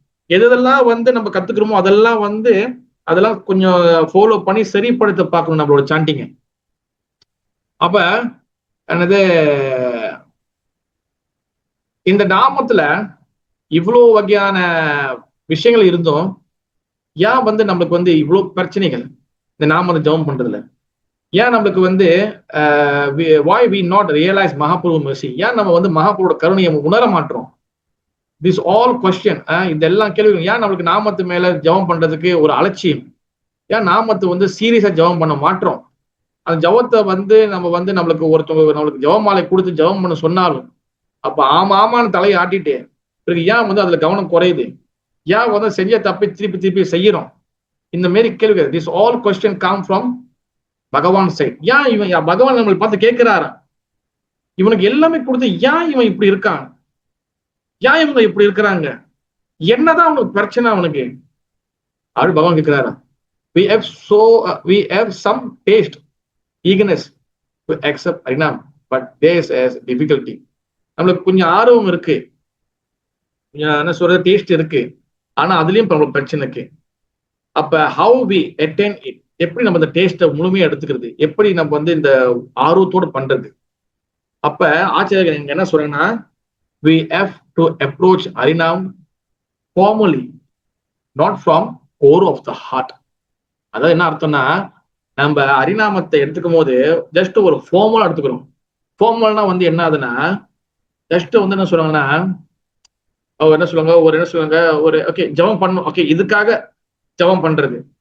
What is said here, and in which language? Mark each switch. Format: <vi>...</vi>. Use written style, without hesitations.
<ta>எதெல்லாம் வந்து நம்ம கத்துக்கிறோமோ அதெல்லாம் கொஞ்சம் ஃபாலோ பண்ணி சரிப்படுத்த பார்க்கணும் நம்மளோட சாண்டிங்க. அப்ப என்னது, இந்த நாமத்துல இவ்வளவு வகையான விஷயங்கள் இருந்தும் ஏன் வந்து நம்மளுக்கு வந்து இவ்வளவு பிரச்சனைகள் இந்த நாம ஜபம் பண்றதுல? ஏன் நம்மளுக்கு வந்து</ta> <en>why we not realize Mahaprabhu mercy?</en> <ta>ஏன் நம்ம வந்து மகாபுரோட கருணையை உணர மாட்டோம்?</ta> <en>this all question,</en> <ta>இதெல்லாம் கேள்வி. ஏன் நம்மளுக்கு நாமத்து மேல ஜபம் பண்றதுக்கு ஒரு அலட்சியம்? ஏன் நாமத்தை வந்து சீரியஸா ஜபம் பண்ண மாட்டோம்? அந்த ஜபத்தை வந்து நம்மளுக்கு ஒருத்தவங்க நம்மளுக்கு ஜபமாலை கொடுத்து ஜபம் பண்ண சொன்னாலும் அப்ப ஆமான்னு தலையை ஆட்டிட்டு பிறகு ஏன் வந்து அதுல கவனம் குறையுது? ஏன் வந்து செஞ்ச தப்பி திருப்பி செய்யறோம்? இந்த மாரி கேள்வி.</ta> <en>This all question come from Bhagavan side.</en> <ta>ஏன் பகவான் நம்மளை பார்த்து கேட்கிறாரா, இவனுக்கு எல்லாமே கொடுத்து ஏன் இவன் இப்படி இருக்கான், ஏன் இவங்க இப்படி இருக்கிறாங்க, என்னதான் அவனுக்கு பிரச்சனை அவனுக்கு அப்படி பகவான் கேட்கிறாரா?</ta> <en>we have some taste, eagerness to accept Harinam, but there is a difficulty.</en> <ta>நம்மளுக்கு கொஞ்சம் ஆர்வம் இருக்கு, என்ன சொல்றது, டேஸ்ட் இருக்கு, ஆனா அதுலயும் நம்மளுக்கு பிரச்சனை இருக்கு. அப்ப</ta> <en>how we attain it,</en> <ta>எப்படி நம்ம இந்த டேஸ்ட்டை முழுமையா எடுத்துக்கிறது, எப்படி நம்ம வந்து இந்த ஆர்வத்தோடு பண்றது? அப்ப ஆச்சாரியர்கள் இங்க என்ன சொல்றேன்னா,</ta> <en>we have to approach Harinam formally, not from core of the heart.</en> <ta>அதாவது என்ன அர்த்தம்னா, நம்ம ஹரிநாமத்தை எடுத்துக்கும் போது ஜஸ்ட் ஒரு ஃபார்மலா எடுத்துக்கிறோம். ஃபார்மல்னா வந்து என்ன ஆகுதுன்னா, ஜஸ்ட் வந்து என்ன சொல்றாங்கன்னா, அவர் என்ன சொல்லுவாங்க ஒரு ஓகே ஜெபம் பண்ணும், ஓகே இதுக்காக ஜெபம் பண்றது.</ta>